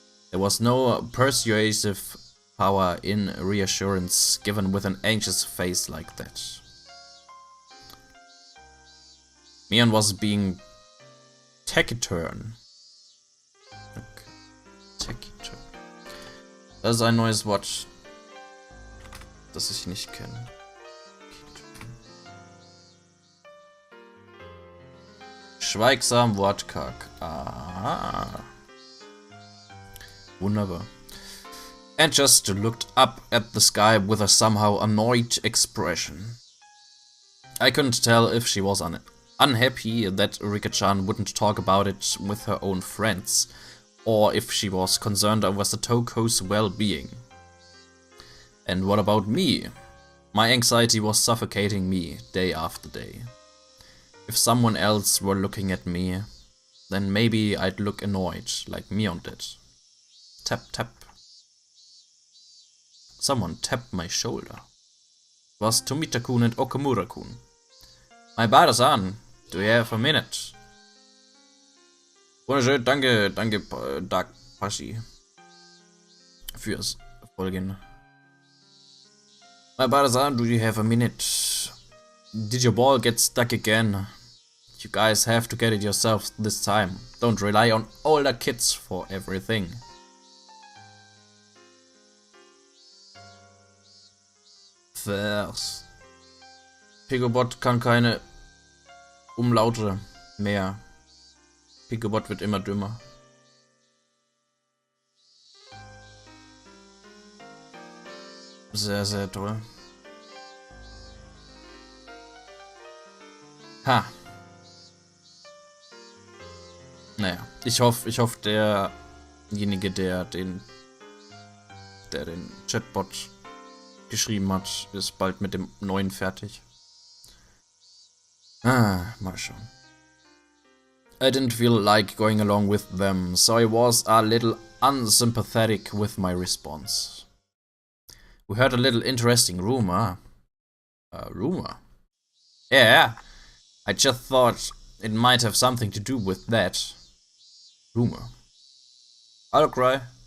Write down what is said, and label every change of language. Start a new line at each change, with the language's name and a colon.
English: There was no persuasive power in reassurance given with an anxious face like that. Mion was being taciturn. Okay. Taciturn.
German: Das ist ein neues Wort, das ich nicht kenne. Schweigsam, wortkarg. Ah. Wunderbar.
English: And just looked up at the sky with a somehow annoyed expression. I couldn't tell if she was unhappy that Rika-chan wouldn't talk about it with her own friends, or if she was concerned over Satoko's well-being. And what about me? My anxiety was suffocating me day after day. If someone else were looking at me, then maybe I'd look annoyed, like Mion did. Tap, tap. Someone tapped my shoulder. It was Tomita-kun and Okamura-kun. My bar is on. Do you have a minute?
German: Wunderschön, danke, Dark Pashi, fürs Folgen.
English: My brother, do you have a minute? Did your ball get stuck again? You guys have to get it yourselves this time. Don't rely on older kids for everything. Vers.
German: Picobot kann keine Umlaute mehr. Picobot wird immer dümmer. Sehr, sehr toll. Ha. Naja, ich hoffe, derjenige, der den Chatbot geschrieben hat, ist bald mit dem neuen fertig. Mal schauen.
English: I didn't feel like going along with them, so I was a little unsympathetic with my response. We heard a little interesting rumor. Rumor? Yeah, I just thought it might have something to do with that. Rumor. I'll cry.